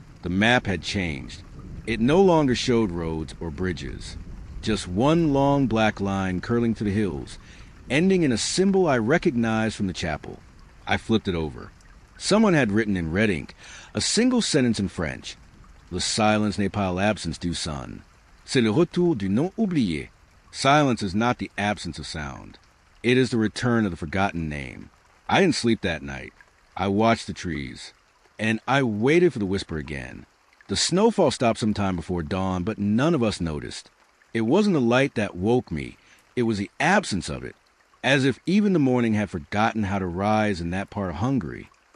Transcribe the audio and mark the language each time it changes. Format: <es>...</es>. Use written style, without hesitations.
<en>The map had changed. It no longer showed roads or bridges, just one long black line curling through the hills, ending in a symbol I recognized from the chapel. I flipped it over. Someone had written in red ink a single sentence in French.</en> <fr>Le silence n'est pas l'absence du son. C'est le retour du non oublié.</fr> <en>Silence is not the absence of sound. It is the return of the forgotten name. I didn't sleep that night. I watched the trees, and I waited for the whisper again. The snowfall stopped some time before dawn, but none of us noticed. It wasn't the light that woke me. It was the absence of it, as if even the morning had forgotten how to rise in that part of Hungary.</en>